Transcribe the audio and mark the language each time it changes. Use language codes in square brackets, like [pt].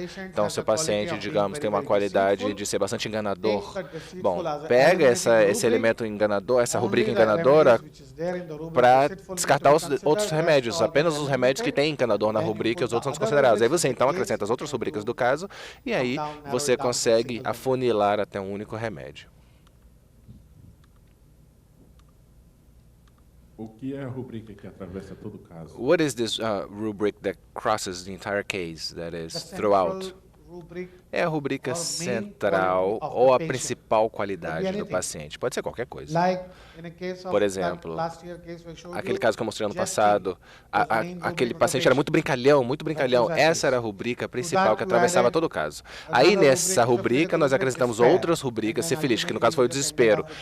[pt] Então, se o paciente, digamos, tem uma qualidade de ser bastante enganador, bom, pega esse elemento enganador, essa rubrica enganadora, para descartar os outros remédios, apenas os remédios que têm enganador na rubrica e os outros são desconsiderados. Aí você, então, acrescenta as outras rubricas do caso e aí você consegue afunilar até um único remédio. O que é a rubrica que atravessa todo o caso? [en] What is this rubric that crosses the entire case, that is throughout? [pt] é a rubrica central ou a principal qualidade do paciente. Pode ser qualquer coisa. Por exemplo, aquele caso que eu mostrei ano passado, aquele paciente era muito brincalhão, muito brincalhão. Essa era a rubrica principal que atravessava todo o caso. Aí nessa rubrica nós acrescentamos outras rubricas, sífilis, que no caso foi o desespero.